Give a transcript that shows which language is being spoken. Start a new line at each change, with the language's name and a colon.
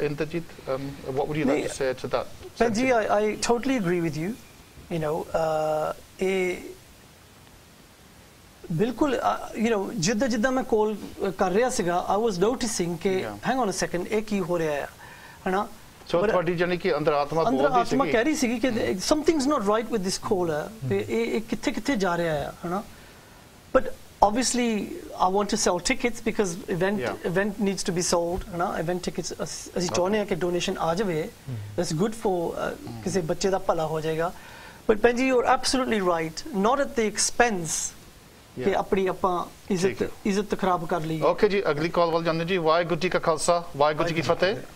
English: Inderjit, what would you like to say to that?
Punjabi: ਭੈਣ ਜੀ,
English: I totally agree with you, you know,
Punjabi: ਇਹ ਬਿਲਕੁਲ
English: you know
Punjabi: ਜਿੱਦਾਂ ਮੈਂ ਕਾਲ ਕਰ ਰਿਹਾ ਸੀਗਾ,
English: I was noticing
Punjabi: ਕਿ
English: hang on a second,
Punjabi: ਇਹ ਕੀ ਹੋ ਰਿਹਾ ਹੈ ਨਾ। ਸੋ ਤੁਹਾਡੀ ਜਾਨੀ ਕਿ ਅੰਦਰ ਆਤਮਾ ਬੋਲਦੀ ਸੀ, ਆਤਮਾ ਕਹਿ ਰਹੀ ਸੀ ਕਿ
English: something's not right with this call
Punjabi: ਤੇ ਇਹ ਕਿੱਥੇ ਜਾ ਰਿਹਾ ਹੈ ਨਾ।
English: but obviously I want to sell tickets because event needs to be sold,
Punjabi: है ना। event tickets ਅਸੀਂ ਚਾਹੁੰਦੇ ਹਾਂ ਕਿ ਡੋਨੇਸ਼ਨ ਆ ਜਾਵੇ,
English: that's good for
Punjabi: ਕਿਸੇ ਬੱਚੇ ਦਾ ਭਲਾ ਹੋ ਜਾਏਗਾ। but ਭੈਣ ਜੀ,
English: you're absolutely right, not at the expense
Punjabi: ਕਿ ਆਪਣੀ ਆਪਾਂ ਇੱਜ਼ਤ ਖਰਾਬ ਕਰ ਲਈ। ਓਕੇ ਜੀ, ਅਗਲੀ ਕਾਲ ਵੱਲ ਜਾਂਦੇ ਜੀ। ਵਾਹਿਗੁਰੂ ਜੀ ਕਾ ਖਾਲਸਾ, ਵਾਹਿਗੁਰੂ ਜੀ ਕੀ ਫਤਿਹ।